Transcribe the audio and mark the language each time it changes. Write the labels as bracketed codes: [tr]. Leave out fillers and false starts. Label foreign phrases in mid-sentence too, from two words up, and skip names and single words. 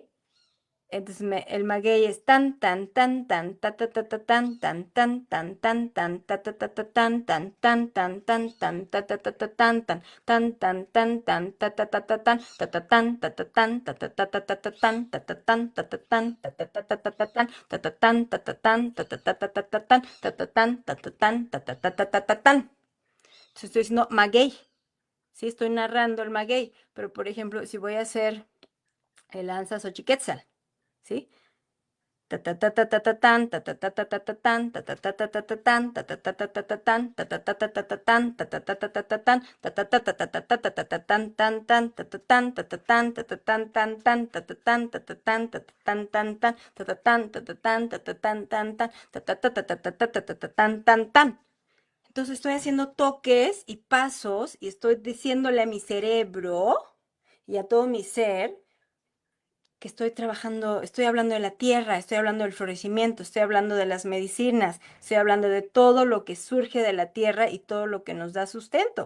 [es] Entonces el maguey es tan tan tan tan ta ta ta ta tan tan tan tan tan tan ta ta ta ta tan tan tan tan tan tan ta ta ta ta tan tan tan tan tan tan ta ta ta ta tan ta ta tan ta ta tan ta ta ta ta ta ta tan ta ta tan ta ta tan ta ta ta ta ta ta tan ta ta tan ta ta tan ta ta ta ta ta ta tan ta ta tan ta ta tan ta ta ta ta ta ta tan. Entonces estoy diciendo maguey, sí, estoy narrando el maguey, pero por ejemplo, si voy a hacer el lanza Xochiquetzal, ¿sí? Ta ta ta ta ta ta tan, ta ta ta ta ta ta tan, ta ta ta ta ta ta tan, ta ta ta ta ta ta tan, ta ta ta ta ta ta tan, ta ta ta ta ta ta tan, ta ta ta ta ta ta ta ta ta ta tan tan tan, ta ta tan ta ta tan ta ta tan tan tan, ta ta tan ta ta tan ta ta tan tan tan, ta ta tan ta ta tan ta ta tan tan tan, ta ta ta ta ta ta ta ta ta ta tan tan tan. Entonces estoy haciendo toques y pasos y estoy diciéndole a mi cerebro y a todo mi ser que estoy trabajando, estoy hablando de la tierra, estoy hablando del florecimiento, estoy hablando de las medicinas, estoy hablando de todo lo que surge de la tierra y todo lo que nos da sustento.